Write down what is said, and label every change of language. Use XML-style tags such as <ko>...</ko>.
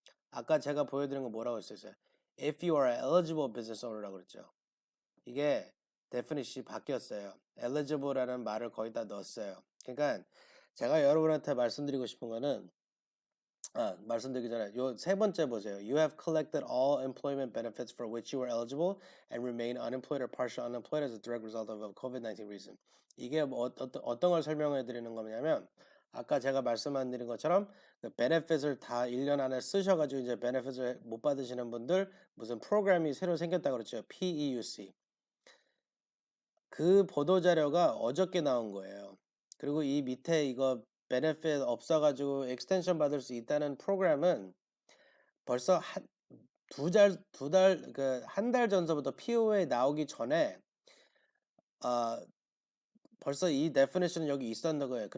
<ko>아까 제가 보여드린 거 뭐라고 했었어요?</ko> <en>If you are an eligible business owner</en> <ko>라고 그랬죠. 이게 definition이 바뀌었어요. eligible라는 말을 거의 다 넣었어요. 그러니까 제가 여러분한테 말씀드리고 싶은 거는 말씀드리기 전에 요 세 번째 보세요.</ko> <en>You have collected all employment benefits for which you were eligible and remain unemployed or partially unemployed as a direct result of a COVID-19 reason.</en> <ko>이게 뭐 어떤 걸 설명해 드리는 거냐면 아까 제가 말씀드린 것처럼 그 benefit을 다 1년 안에 쓰셔가지고 이제 benefit을 못 받으시는 분들 무슨 프로그램이 새로 생겼다 그랬죠. PEUC. 그 보도자료가 어저께 나온 거예요. 그리고 이 밑에 이거 benefit 없어가지고 extension 받을 수 있다는 프로그램은 벌써 한 달 전서부터 PO에 나오기 전에 벌써 이 definition은 여기 있었는 거예요.</ko>